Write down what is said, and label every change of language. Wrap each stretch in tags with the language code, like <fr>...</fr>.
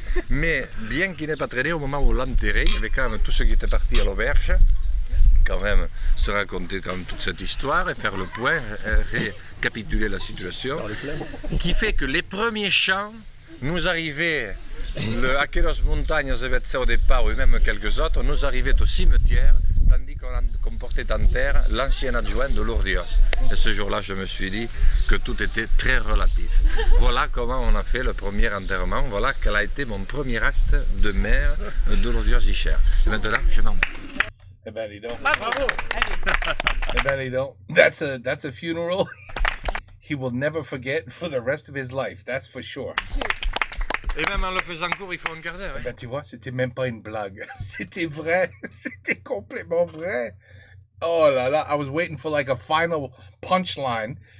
<fr>Mais bien qu'il n'ait pas traîné, au moment où on l'enterrait, il y avait quand même tous ceux qui étaient partis à l'auberge, quand même se raconter quand même toute cette histoire et faire le point, récapituler la situation, qui fait que les premiers chants nous arrivaient, le Aquelos Montañas de au départ, ou même quelques autres, nous arrivaient au cimetière, tandis qu'on portait en terre l'ancien adjoint de Lourdios. Et ce jour-là, je me suis dit que tout était très relatif. Voilà comment on a fait le premier enterrement, voilà quel a été mon premier acte de maire de Lourdios-Icher. Et maintenant, je m'en vais. Eh ben, dis donc. Bravo. Eh ben, dis donc.</fr> <en>That's a funeral he will never forget for the rest of his life, that's for sure.</en> <fr>Et même en le faisant court, il faut en garder. Eh ben, tu vois, c'était même pas une blague. C'était vrai. C'était complètement vrai. Oh là là,</fr> <en>I was waiting for like a final punchline.</en>